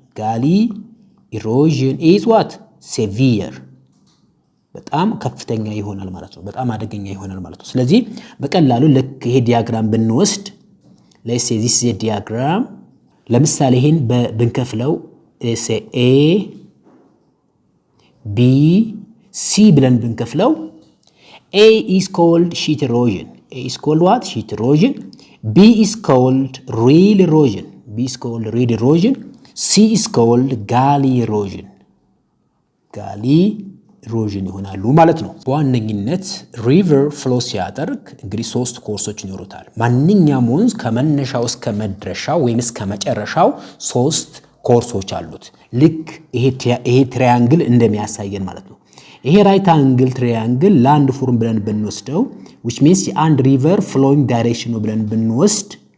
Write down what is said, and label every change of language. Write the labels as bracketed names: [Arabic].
[English] ጋሊ ኢሮዥን is what? Severe. [Amharic] በጣም ከፍተኛ ይሆናል ማለት ነው። በጣም አደገኛ ይሆናል ማለት ነው። ስለዚህ በቀላሉ ልክ ይሄ ዲያግራም ብንወስድ [English] let's say this is a diagram. [Amharic] ለምሳሌ ይሄን ብንከፍለው A B C ብለን ብንከፍለው [English] A is called sheet erosion. A is called what? Sheet erosion. B is called real erosion. C is called gully erosion. [Amharic] ይሆናሉ ማለት ነው። በዋነኝነት ሪቨር ፍሎ ሲያደርግ እንግዲህ 3 ኮርሶች ይኖሩታል። ማንኛውም ወንዝ ከመነሻው እስከ መድረሻው ወይም እስከ መጨረሻው 3 ኮርሶች አሉት። ልክ ይሄ ትራያንግል እንደሚያሳየን ማለት ነው። ይሄ ራይት አንግል ትራያንግል ላንድ ፎርም ብለን ብንወስደው [English] which means [Amharic] አንድ ሪቨር ፍሎዊንግ ዳይሬክሽን ነው ብለን ብንወስድ